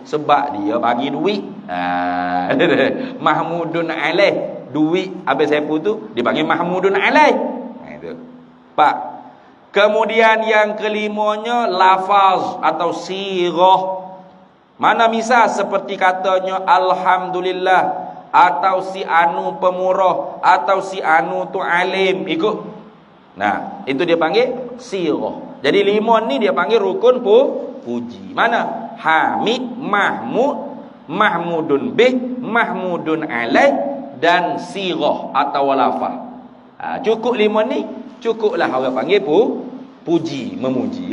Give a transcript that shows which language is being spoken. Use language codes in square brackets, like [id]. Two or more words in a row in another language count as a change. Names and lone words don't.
[ms] Sebab dia bagi duit. [ar] Mahmudun alaih. [ms] Duit Abang Sepu tu dipanggil [ar] Mahmudun alaih. [ms] Itu. Pak. Kemudian yang kelimanya lafaz atau sirah. Mana misal seperti katanya Alhamdulillah, atau si anu pemurah, atau si anu tu alim. Ikut. Itu dia panggil sirah. Jadi 5 ni dia panggil rukun puji. Mana? [ar] Hamid, Mahmud, Mahmudun bih, Mahmudun alaih, [ms] dan sirah atau lafaz. Cukup 5 ni, cukuplah orang panggil puji, memuji.